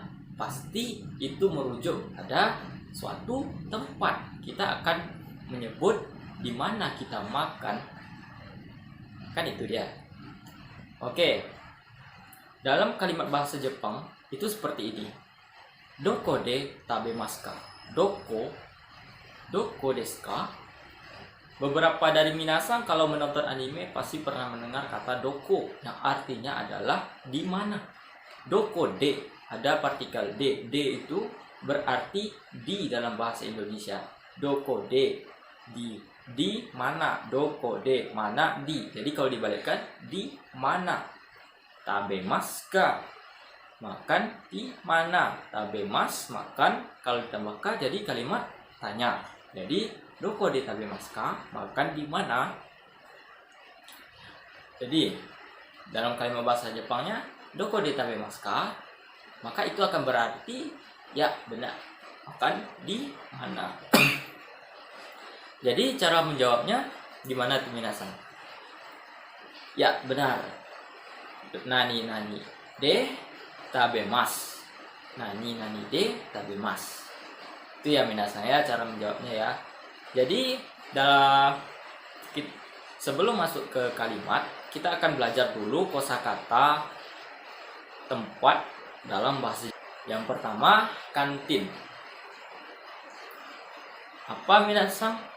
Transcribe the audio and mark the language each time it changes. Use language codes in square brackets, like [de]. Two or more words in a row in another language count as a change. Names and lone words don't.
[id] Pasti itu merujuk pada suatu tempat. Kita akan menyebut di mana kita makan. Kan itu dia. Oke. Dalam kalimat bahasa Jepang itu seperti ini. [ja] どこで食べますか? どこですか? [id] Beberapa dari minasan kalau menonton anime pasti pernah mendengar kata doko yang artinya adalah di mana. [ja] どこで, [id] ada partikel d. D itu berarti di dalam bahasa Indonesia. [ja] どこで, [id] di mana. [ja] どこで, [id] mana, di. Jadi kalau dibalikkan, di mana. [ja] 食べますか? [id] Makan di mana. Tabemasu, makan. Kalau ditambah ka jadi kalimat tanya. Jadi [ja] どこで食べますか? [id] Makan di mana? Jadi dalam kalimat bahasa Jepangnya [ja] どこで食べますか? [id] Maka itu akan berarti ya benar, makan di mana. Jadi cara menjawabnya gimana tuh minasan? Ya benar. [ja] 何で食べます. 何で食べます. [id] Itu ya minasan ya cara menjawabnya ya. Jadi sebelum masuk ke kalimat, kita akan belajar dulu kosakata tempat dalam bahasa. Yang pertama, kantin. Apa minasan?